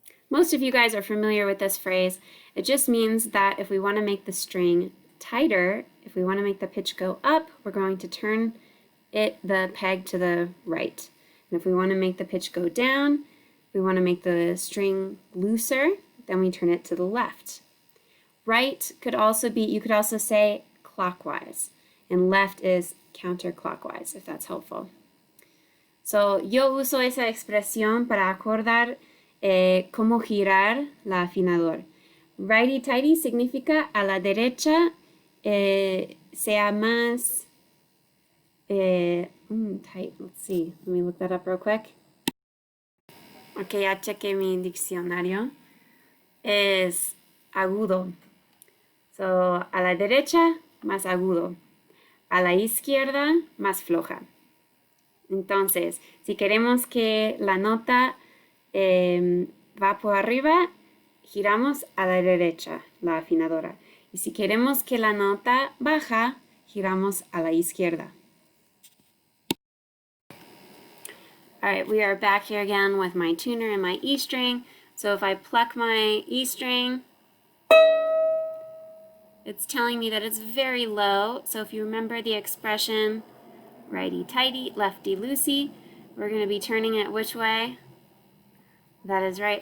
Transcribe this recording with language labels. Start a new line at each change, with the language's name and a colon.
English: Most of you guys are familiar with this phrase. It just means that if we want to make the string tighter, if we want to make the pitch go up, we're going to turn the peg to the right. And if we want to make the pitch go down, we want to make the string looser, then we turn it to the left. Right could also be, you could also say clockwise, and left is counterclockwise, if that's helpful.
Spanish: So, yo uso esa expresión para acordar cómo girar la afinador. Righty-tighty significa a la derecha sea más tight.
English: Let's see, let me look that up real quick.
Spanish: Ok, ya chequé mi diccionario. Es agudo. So, a la derecha, más agudo. A la izquierda, más floja. Entonces, si queremos que la nota va por arriba, giramos a la derecha, la afinadora. Y si queremos que la nota baja, giramos a la izquierda.
English: All right, we are back here again with my tuner and my E string. So if I pluck my E string, it's telling me that it's very low. So if you remember the expression righty-tighty, lefty-loosey, we're going to be turning it which way? That is right.